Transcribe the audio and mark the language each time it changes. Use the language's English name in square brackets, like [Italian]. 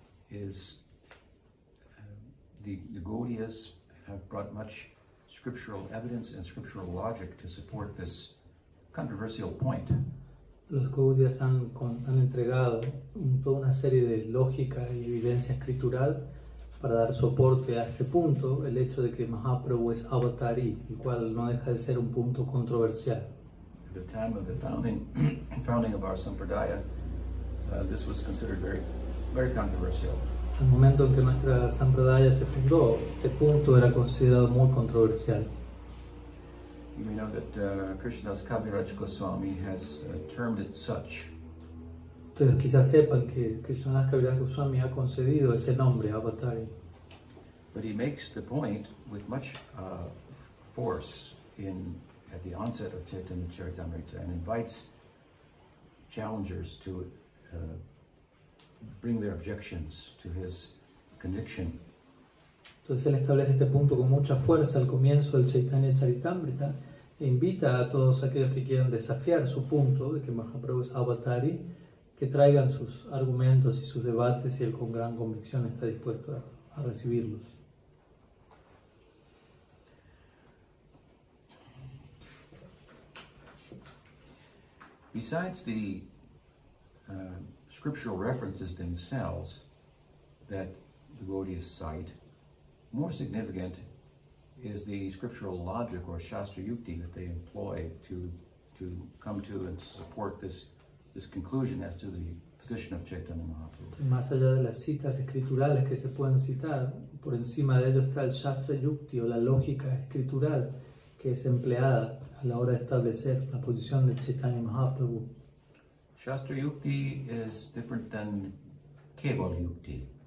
[English] is the Gaudiyas have brought much scriptural evidence and scriptural logic to support this controversial point. [Spanish] Los Gaudiyas han entregado toda una serie de lógica y evidencia escritural para dar soporte a este punto, el hecho de que Mahaprabhu es avatari, el cual no deja de ser un punto controversial. [English] At the time of the founding of our sampradaya, this was considered very controversial. [Spanish] Al momento en que nuestra sampradaya se fundó, este punto era considerado muy controversial. [English] You may know that Krishnadas Kaviraj Goswami has termed it such. [Spanish] Ustedes quizás sepan que Krishnadas Kaviraj Goswami ha concedido ese nombre, avatari. [English] But he makes the point with much force at the onset of Chaitanya Charitamrita and invites challengers to bring their objections to his conviction. [Spanish] Entonces él establece este punto con mucha fuerza al comienzo del Chaitanya Charitamrita e invita a todos aquellos que quieran desafiar su punto de que Mahaprabhu es avatari, que traigan sus argumentos y sus debates y él con gran convicción está dispuesto a recibirlos. [English] Besides the scriptural references themselves that the Gaudiyas cite, more significant is the scriptural logic or Shastra Yukti that they employ to come to and support this conclusion as to the position of Chaitanya Mahaprabhu. [Spanish] Más allá de las citas escriturales que se pueden citar, por encima de ello está el Shastra Yukti o la lógica escritural que es empleada a la hora de establecer la posición de Chaitanya Mahaprabhu. [English] Shastra Yukti is different than Keval Yukti.